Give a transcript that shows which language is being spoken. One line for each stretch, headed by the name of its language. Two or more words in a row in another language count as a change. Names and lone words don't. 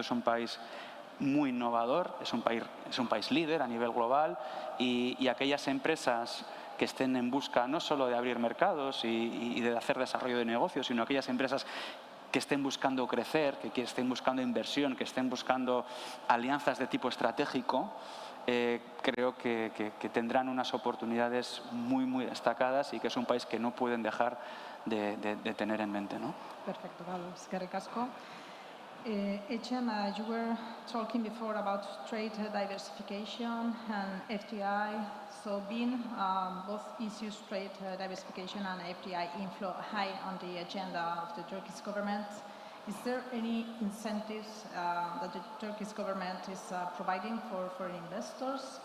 Spanish: es un país muy innovador, es un país líder a nivel global y aquellas empresas que estén en busca no solo de abrir mercados y de hacer desarrollo de negocios, sino aquellas empresas que estén buscando crecer, que estén buscando inversión, que estén buscando alianzas de tipo estratégico, creo que tendrán unas oportunidades muy destacadas y que es un país que no pueden dejar de tener en mente, ¿no? Perfecto, Pablo.
Basque: Eskerrik asko. Echem,
English: you were talking before about trade diversification and FDI. So being both issues, trade diversification and FDI inflow, high on the agenda of the Turkish government, is there any incentives that the Turkish government is providing for foreign investors?